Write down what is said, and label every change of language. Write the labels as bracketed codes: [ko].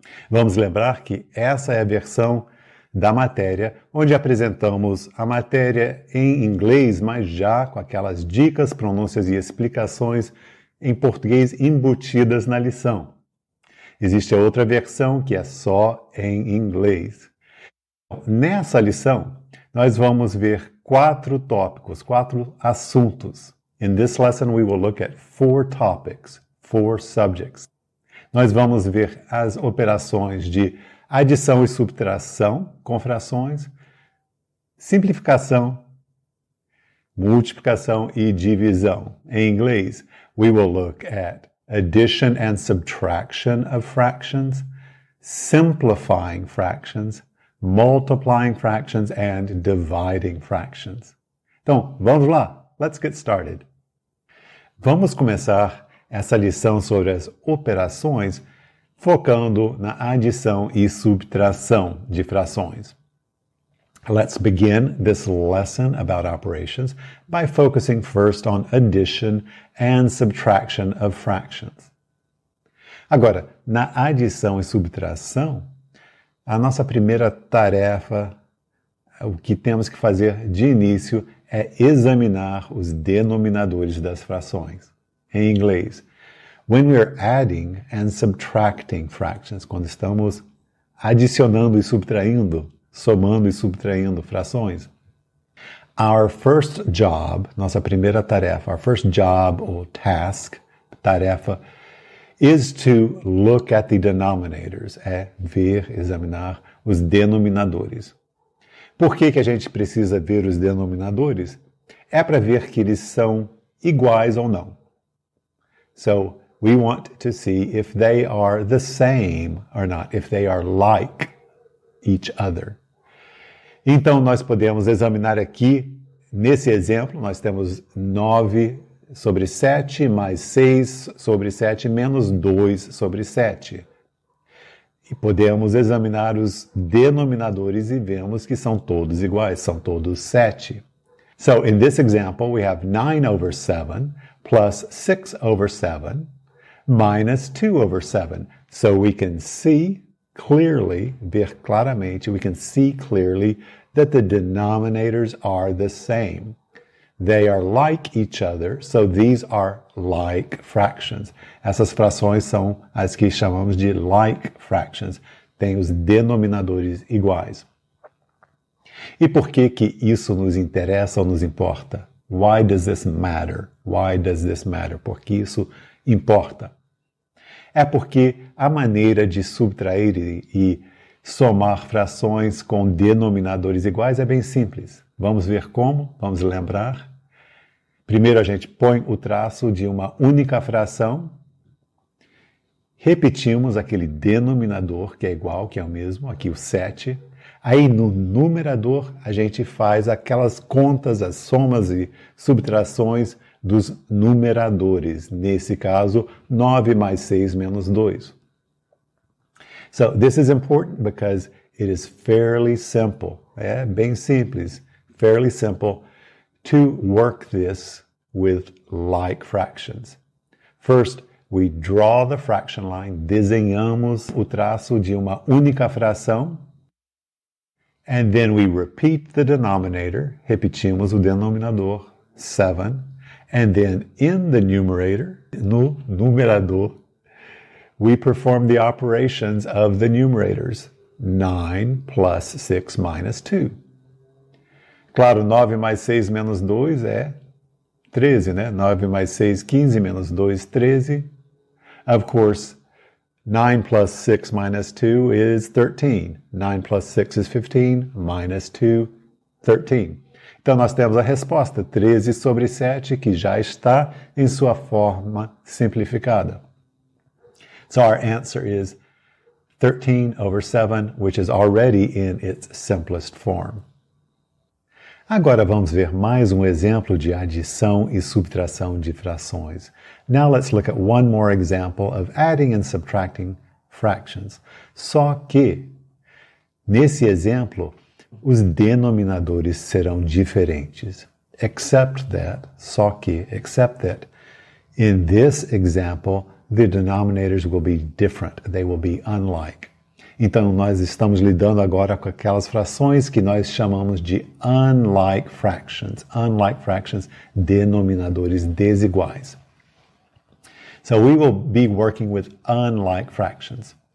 [pt] Vamos lembrar que essa é a versão da matéria, onde apresentamos a matéria em inglês, mas já com aquelas dicas, pronúncias e explicações em português embutidas na lição. Existe a outra versão que é só em inglês. Nessa lição, nós vamos ver 4 tópicos, 4 assuntos. [en] In this lesson, we will look at 4 topics, 4 subjects. [pt] Nós vamos ver as operações de adição e subtração com frações, simplificação, multiplicação e divisão. Em inglês, [en] we will look at addition and subtraction of fractions, simplifying fractions, multiplying fractions, and dividing fractions. [pt] Então, vamos lá. [en] Let's get started. [pt] Vamos começar essa lição sobre as operações focando na adição e subtração de frações. [en] Let's begin this lesson about operations by focusing first on addition and subtraction of fractions. [pt] Agora, na adição e subtração, a nossa primeira tarefa, o que temos que fazer de início é examinar os denominadores das frações. Em inglês, [en] when we are adding and subtracting fractions, [pt] quando estamos adicionando e subtraindo, somando e subtraindo frações, [en] our first job, [pt] nossa primeira tarefa, [en] our first job or task, [pt] tarefa, [en] is to look at the denominators, [pt] é ver, examinar os denominadores. Por que a gente precisa ver os denominadores? É para ver que eles são iguais ou não. [en] So, we want to see if they are the same or not, if they are like each other. [pt] Então, nós podemos examinar aqui, nesse exemplo, nós temos 9 sobre 7, mais 6 sobre 7, menos 2 sobre 7. E podemos examinar os denominadores e vemos que são todos iguais, são todos 7. [en] So, in this example, we have 9 over 7 plus 6 over 7 minus 2 over 7. So we can see clearly, [pt] ver claramente, [en] we can see clearly that the denominators are the same. They are like each other, so these are like fractions. [pt] Essas frações são as que chamamos de like fractions. Tem os denominadores iguais. E por que isso nos interessa ou nos importa? [en] Why does this matter? Why does this matter? [pt] Por que isso importa? É porque a maneira de subtrair e somar frações com denominadores iguais é bem simples. Vamos ver como? Vamos lembrar? Primeiro a gente põe o traço de uma única fração, repetimos aquele denominador que é igual, que é o mesmo, aqui o 7. Aí no numerador a gente faz aquelas contas, as somas e subtrações dos numeradores. Nesse caso, 9 mais 6 menos 2. [en] So this is important because it is fairly simple. [pt] É bem simples, [en] fairly simple to work this with like fractions. First, we draw the fraction line, [pt] desenhamos o traço de uma única fração, [en] and then we repeat the denominator, [pt] repetimos o denominador, [en] 7, and then in the numerator, [pt] no numerador, [en] we perform the operations of the numerators, 9 plus 6 minus 2. [pt] Claro, 9 mais 6 menos 2 é 13, né? 9 mais 6, 15, menos 2, 13. [en] Of course, 9 plus 6 minus 2 is 13. 9 plus 6 is 15, minus 2, 13. [pt] Então, nós temos a resposta, 13 sobre 7, que já está em sua forma simplificada. [en] So our answer is 13 over 7, which is already in its simplest form. [pt] Agora vamos ver mais um exemplo de adição e subtração de frações. [en] Now let's look at one more example of adding and subtracting fractions. [pt] Só que, nesse exemplo, os denominadores serão diferentes. [en] Except that, in this example, the denominators will be different. They will be unlike. [pt] Então, nós estamos lidando agora com aquelas frações que nós chamamos de unlike fractions. [en] Unlike fractions, [pt] denominadores desiguais. [en] So we will be working with unlike fractions.